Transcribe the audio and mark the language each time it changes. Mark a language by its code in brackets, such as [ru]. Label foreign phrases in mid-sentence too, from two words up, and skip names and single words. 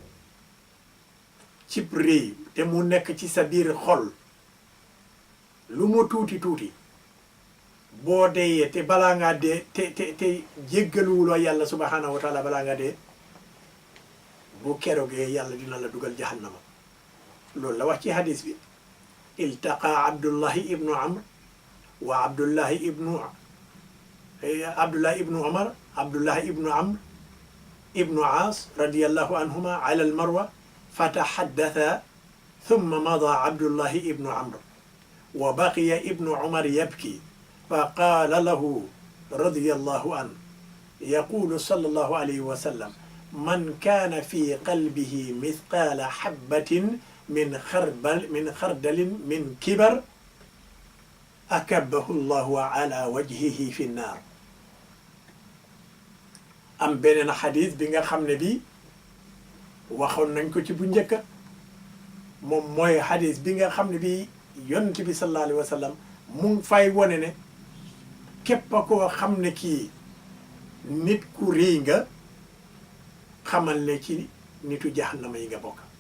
[wo] cib rëy te mu nekk ci sa biir xol lu mu tuuti tuuti boo deeyee te balaa ngaa dee te jéggaluwuloo yàlla [ar] سبحانه وتعالى [wo] balaa ngaa dee bu keroogee yàlla dina la dugal jahannama loolu la wax ci hadis bi [ar] التقى عبد الله بن عمرو وعبد الله بن عمر عبد الله بن عمرو بن العاص رضي الله عنهما على المروة فتحدثا ثم مضى عبد الله بن عمرو وبقي ابن عمر يبكي فقال له رضي الله عنه يقول صلى الله عليه وسلم من كان في قلبه مثقال حبة من خردل من كبر أكبه الله على وجهه في النار. [wo] am beneen xadis bi nga xam ne bi waxoon nañ ko ci bu njëkk moom mooy xadis bi nga xam ne bi yonent bi [ar] صلى الله عليه وسلم [wo] mu ngi fay wone ne képp koo xam ne kii nit ku rëy nga xamal ne ci nitu jahannama yi nga bokk.